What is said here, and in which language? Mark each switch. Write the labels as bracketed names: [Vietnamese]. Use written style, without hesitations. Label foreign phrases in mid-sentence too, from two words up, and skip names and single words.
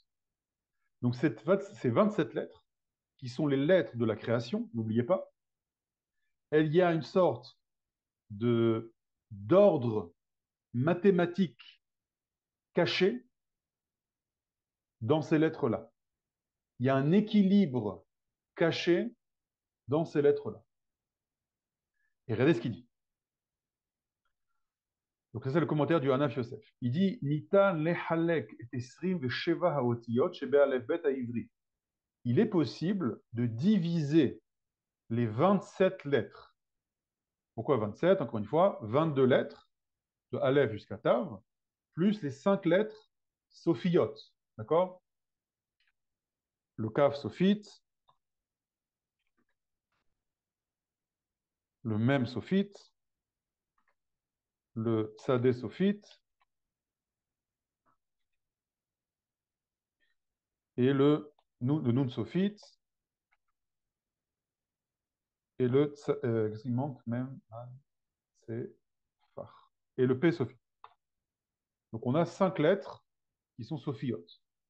[French] Donc ces 27 lettres, qui sont les lettres de la création, n'oubliez pas, il y a une sorte de d'ordre mathématique caché dans ces lettres-là. Il y a un équilibre caché dans ces lettres-là. Et regardez ce qu'il dit. Donc ça, c'est le commentaire du Hanaf Yosef. Il dit [Hebrew] ניתן לחלק את עשרים ושבע האותיות שבאלף בית העברי. [French] Il est possible de diviser les 27 lettres. Pourquoi 27? Encore une fois, 22 lettres, de Aleph jusqu'à Tav, plus les 5 lettres sophiotes. D'accord? Le Kaf sophite, le Mem sophite, le Tsadé sophite et le Nun sophite et qu'est-ce qu'il manque même? C'est Far. Et le P sophite. Donc on a 5 lettres qui sont sophiotes.